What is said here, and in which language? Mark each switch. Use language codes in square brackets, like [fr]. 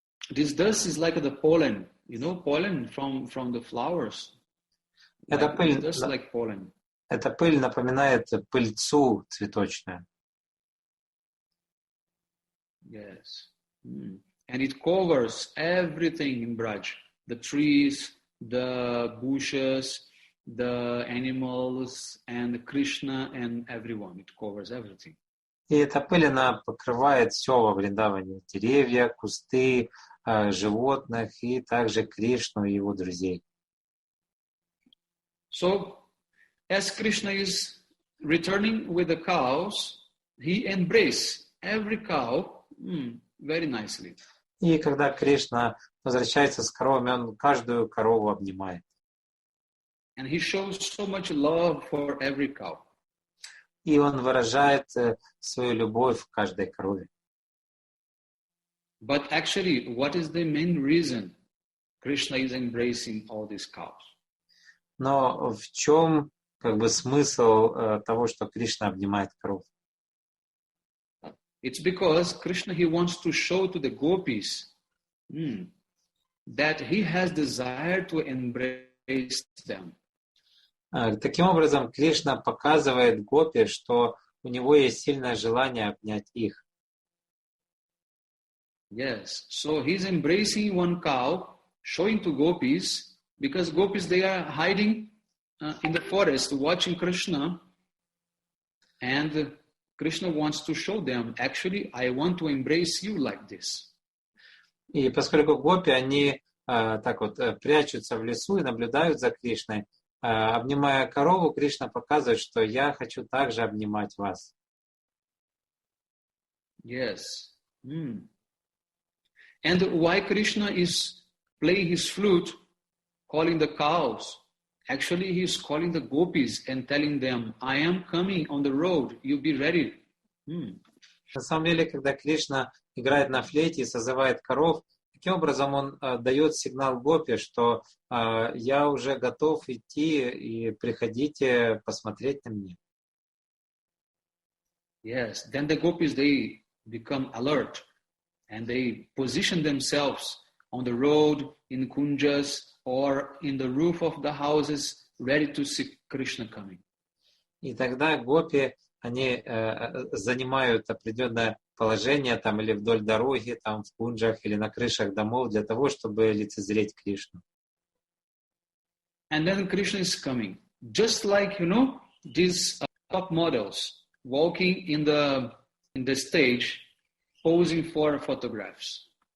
[en] This dust is like the pollen, pollen from the flowers. [ru] Эта пыль, [en] Dust like pollen. [ru] эта пыль напоминает пыльцу цветочную. [en] Yes. And it covers everything in Braj. The trees, the bushes, the animals, and Krishna and everyone. It covers everything. [ru] И эта пыль, она покрывает все во Вриндаване. Деревья, кусты, животных и также Кришну и его друзей. [en] So, as Krishna is returning with the cows, he embraces every cow very nicely. [ru] И когда Кришна возвращается с коровами, он каждую корову обнимает. [en] And he shows so much love for every cow. [ru] И он выражает свою любовь к каждой корове. [en] But actually, what is the main reason Krishna is embracing all these cows? [ru] Но в чем смысл того, что Кришна обнимает коров? [en] It's because Krishna, he wants to show to the gopis that he has desire to embrace them. [ru] Таким образом, Кришна показывает гопи, что у него есть сильное желание обнять их. [en] Yes, so he's embracing one cow, showing to gopis, because gopis, they are hiding in the forest watching Krishna, and Krishna wants to show them, actually, I want to embrace you like this. [ru] И поскольку гопи, они так вот прячутся в лесу и наблюдают за Кришной, обнимая корову, Кришна показывает, что я хочу также обнимать вас. [en] Yes. And why Krishna is playing his flute, calling the cows? Actually, he is calling the gopis and telling them, I am coming on the road, you be ready. [ru] На самом деле, когда Кришна играет на флейте и созывает коров, таким образом он дает сигнал гопи, что я уже готов идти, и приходите посмотреть на меня. [en] Yes, then the gopis, they become alert and they position themselves on the road, in kunjas, or in the roof of the houses, ready to see Krishna coming. [ru] И тогда гопи, они занимают определенное положение там или вдоль дороги, там в кунджах или на крышах домов для того, чтобы лицезреть Кришну. [en] And then Krishna is coming. Just like, these top models walking in the stage, posing for photographs.